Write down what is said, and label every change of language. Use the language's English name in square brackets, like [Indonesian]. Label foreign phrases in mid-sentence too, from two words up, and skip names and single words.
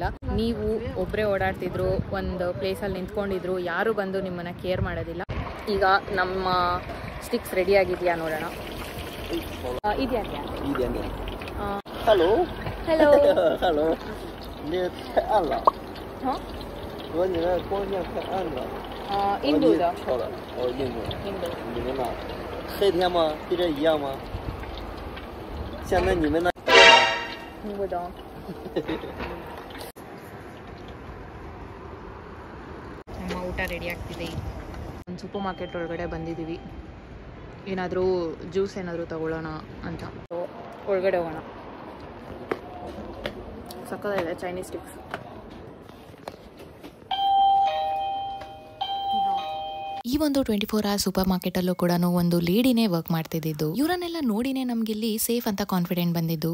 [Kannada] ನೀವು ಒಬ್ಬರೇ ಓಡಾಡ್ತಿದ್ರು, ಒಂದು ಪ್ಲೇಸಲ್ಲಿ ನಿಂತ್ಕೊಂಡಿದ್ರು, ಯಾರು ಬಂದು ನಿಮ್ಮನ್ನು ಕೇರ್ ಮಾಡೋದಿಲ್ಲ. ಈಗ ನಮ್ಮ ಸ್ಟಿಕ್ಸ್ ರೆಡಿ ಆಗಿದೆಯಾ ನೋಡೋಣ. ಇದೆಯಾ? ಹಲೋ ಹಲೋ ಹಲೋ, ಹಾಂ, [Chinese] 和你的光线太暗了。印度的。错了，印度。印度。你们那黑天吗？跟这一样吗？现在你们那。 [Kannada] 听不懂。ನಮ್ಮ ಊಟ ರೆಡಿ ಆಗ್ತಿದೆ. ಒಂದು ಸೂಪರ್ ಮಾರ್ಕೆಟ್ ಒಳಗಡೆ ಬಂದಿದ್ದೀವಿ, ಏನಾದರೂ ಜ್ಯೂಸ್ ಏನಾದರೂ ತಗೊಳ್ಳೋಣ ಅಂತ. ಒಳಗಡೆ ಹೋಗೋಣ. ಸಕ್ಕತ್ತಾಗಿದೆ ಚೈನೀಸ್ ಸ್ಟಿಕ್ಸ್. ಈ ಒಂದು 24 hours ಸೂಪರ್ ಮಾರ್ಕೆಟಲ್ಲೂ ಕೂಡ ಒಂದು ಲೇಡಿನೇ ವರ್ಕ್ ಮಾಡ್ತಿದ್ದು, ಇವರನ್ನೆಲ್ಲ ನೋಡಿನೇ ನಮ್ಗೆ ಇಲ್ಲಿ ಸೇಫ್ ಅಂತ ಕಾನ್ಫಿಡೆಂಟ್ ಬಂದಿದ್ದು.